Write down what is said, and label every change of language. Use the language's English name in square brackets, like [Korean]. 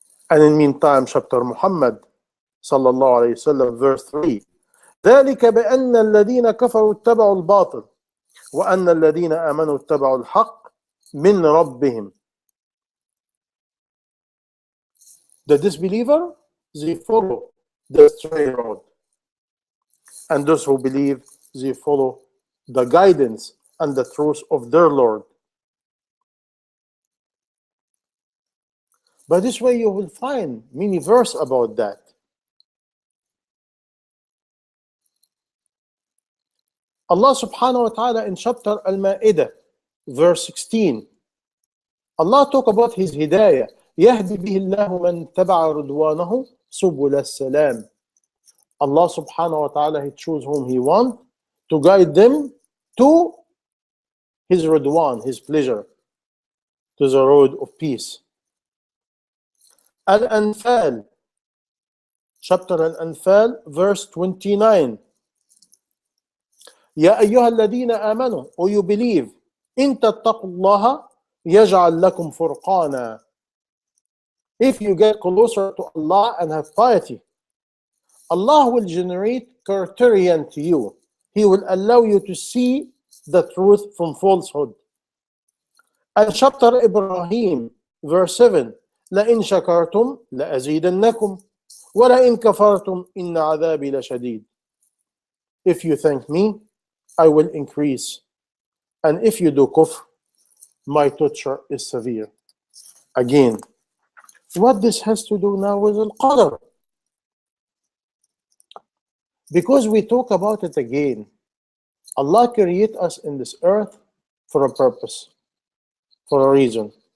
[English] And in meantime, chapter Muhammad sallallahu alayhi wasallam, verse 3, [Arabic] ذلك بأن الذين كفروا اتبعوا الباطل وأن الذين آمنوا اتبعوا الحق من ربهم. [English] The disbeliever, they follow the straight road. And those who believe, they follow the guidance and the truth of their Lord. By this way, you will find many verses about that. Allah subhanahu wa ta'ala in chapter Al-Ma'idah, verse 16, Allah talk about His hidayah. [Arabic] يهدي به الله من تبع رضوانه سبل السلام. [English] Allah subhanahu wa ta'ala, He choose whom He want to guide them to His Ridwan, His pleasure, to the road of peace. Al-Anfal, chapter Al-Anfal, verse 29. [Arabic] يا أيها الذين آمنوا, [English] O you believe, [Arabic] إن تتقوا الله يجعل لكم فرقانا. [English] If you get closer to Allah and have piety, Allah will generate criterion to you. He will allow you to see the truth from falsehood. And chapter Ibrahim, verse 7, [Arabic] لئن شكرتم لأزيدنكم ولئن كفرتم إن عذابي لشديد. [English] If you thank me, I will increase. And if you do kufr, my torture is severe. Again, What this has to do now with Al-Qadr? Because we talk about it again. Allah created us in this earth for a purpose, for a reason.